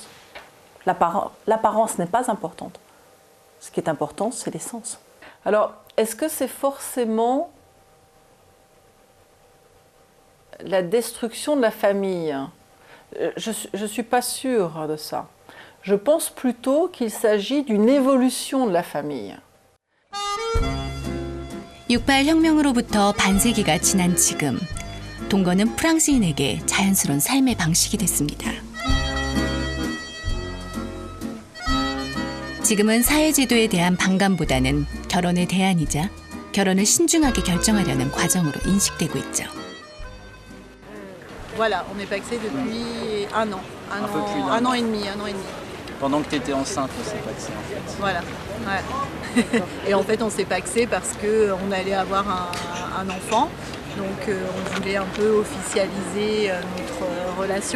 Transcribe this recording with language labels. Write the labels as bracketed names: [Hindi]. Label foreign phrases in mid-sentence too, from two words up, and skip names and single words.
[French] L'apparence n'est pas importante. Ce qui est important, c'est l'essence. Alors, est-ce que c'est forcément la destruction de la famille? Je ne suis pas sûre de ça. Je pense plutôt qu'il s'agit d'une évolution de la famille. [Korean] 68혁명으로부터 반세기가 지난 지금, 동거는 프랑스인에게 자연스러운 삶의 방식이 됐습니다. 지금은 사회제도에 대한 반감보다는 결혼의 대안이자 결혼을 신중하게 결정하려는 과정으로 인식되고 있죠. [French] Voilà, on est paxé depuis un an, un an et demi. Pendant que tu étais enceinte, on s'est paxé en fait. Voilà, ouais. Et en fait, on s'est paxé parce qu'on allait avoir un enfant. Donc on voulait un peu officialiser notre relation.